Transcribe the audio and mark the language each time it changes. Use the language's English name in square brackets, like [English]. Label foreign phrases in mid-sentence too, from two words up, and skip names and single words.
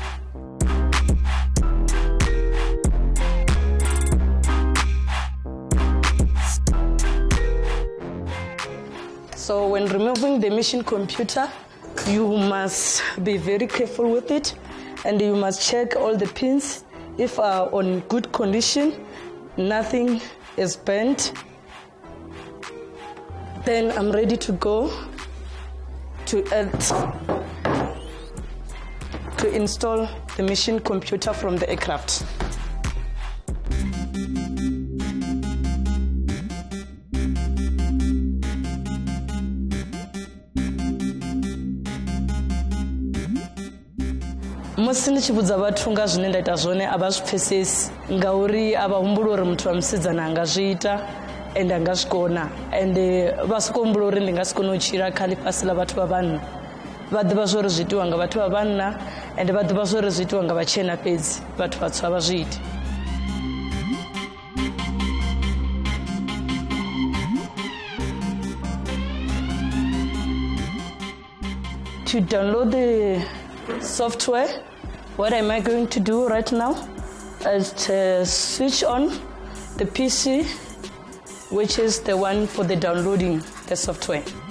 [English] So when removing the mission computer, you must be very careful with it, and you must check all the pins if are on good condition, nothing is bent. Then I'm ready to go to install the mission computer from the aircraft. [Venda] Musi ndi chivhudza vhathu nga zwine nda ita zwone a vha zwi pfesesi ngauri a vha humbula uri muthu wa musidzana anga zwi ita ende anga zwi kona ende vha soko humbula uri ndi nga si kona u tshila kha ḽifhasi ḽa vhathu vha vhanna vha ḓivha zwori zwi itiwa nga vhathu vha vhanna ende vha ḓivha zwori zwi itiwa nga vhatshena fhedzi vhathu vhatswu a vha zwi iti. [English] To download the software, what am I going to do right now is to switch on the PC, which is the one for the downloading the software.